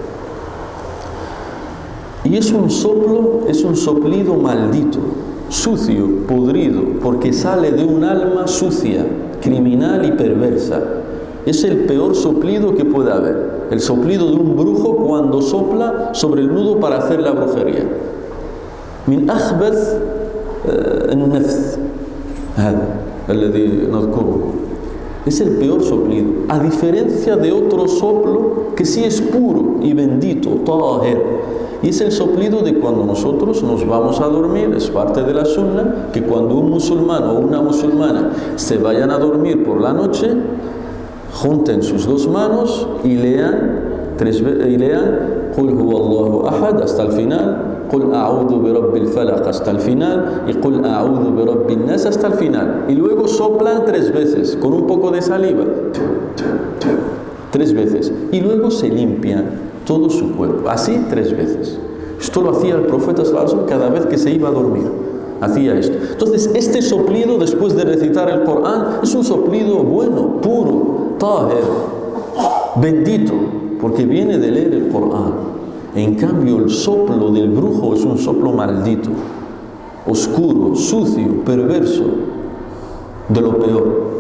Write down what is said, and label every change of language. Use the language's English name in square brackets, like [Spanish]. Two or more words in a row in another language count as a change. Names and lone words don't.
[Spanish] Y es un soplido maldito, sucio, podrido, porque sale de un alma sucia, criminal y perversa. Es el peor soplido que puede haber. El soplido de un brujo cuando sopla sobre el nudo para hacer la brujería. [Arabic] من أخبث النفث هذا الذي نذكره. [Spanish] Es el peor soplido, a diferencia de otro soplo que sí es puro y bendito, tahir. Y es el soplido de cuando nosotros nos vamos a dormir. Es parte de la sunna que cuando un musulmán o una musulmana se vayan a dormir por la noche, junten sus dos manos y lean [Arabic] قل هو الله أحد [Spanish] hasta el final, [Arabic] قل أعوذ برب الفلق [Spanish] hasta el final y [Arabic] قل أعوذ برب الناس [Spanish] hasta el final. Y luego soplan 3 veces con un poco de saliva, 3 veces, y luego se limpian todo su cuerpo, así 3 veces. Esto lo hacía el profeta [Arabic] صلى الله عليه وسلم [Spanish] cada vez que se iba a dormir. Hacía esto. Entonces, este soplido después de recitar el Corán es un soplido bueno, puro, tahir, bendito, porque viene de leer el Corán. En cambio, el soplo del brujo es un soplo maldito, oscuro, sucio, perverso, de lo peor.